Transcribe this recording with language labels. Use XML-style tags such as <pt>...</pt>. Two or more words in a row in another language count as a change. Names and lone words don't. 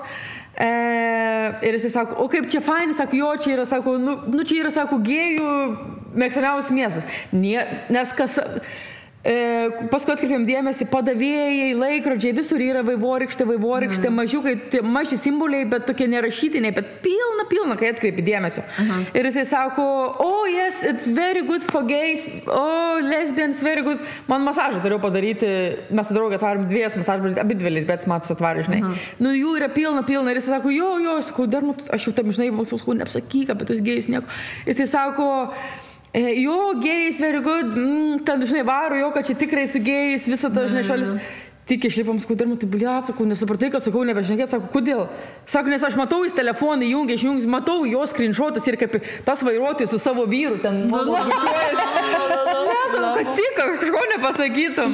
<lt>Ir jisai sako, o kaip čia fainai, sako, jo, čia yra, sako, čia yra, sako, gėjų mėgstamiausias miestas. Nes kas, Paskui atkreipėm dėmesį, padavėjai, laikrodžiai, visur yra vaivorykštė, maži simboliai, bet tokie nerašytiniai, bet pilna, kai atkreipi dėmesio. Ir jisai sako,</lt> <en>oh yes, it's very good for gays, oh lesbians, very good.</en> <lt>Man masažą turėjau padaryti, mes su draugė atvarom 2 masažą, abi 2 lesbietis matus atvarė, žinai. Nu, jų yra pilna, ir jisai sako, jo, sakau, dar, aš jau tam, žinai, sakau, neapsakyk apie tus gėjus nieko. Jisai sako, jo, gėjais,</lt> <en>very good,</en> <lt>ten, žinai, varo, jo, kad čia tikrai su gėjais, visą tą, žinai, šalis. Tik išlipam, sakau, dar matai, blėt, sakau, nesupratai, kad sakau, nebešnekėt, sakau, kodėl? Sako, nes aš matau, jis telefoną įjungia, matau jo screenshotas ir kaip tas vairuotojas su savo vyru ten bučiuojasi. Ne, sakau, kad tik kažko nepasakytum.</lt>